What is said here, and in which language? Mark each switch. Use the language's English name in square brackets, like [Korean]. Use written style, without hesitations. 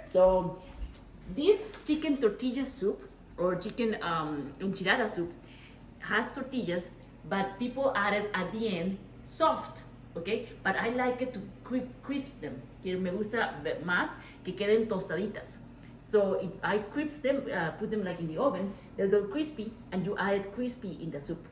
[English] So, this chicken tortilla soup or chicken enchilada soup has tortillas, but people add it at the end soft, okay? But I like it to crisp them. [Spanish] Que me gusta más que queden tostaditas. [English] So if I crisp them, put them like in the oven, they'll go crispy, and you add it crispy in the soup.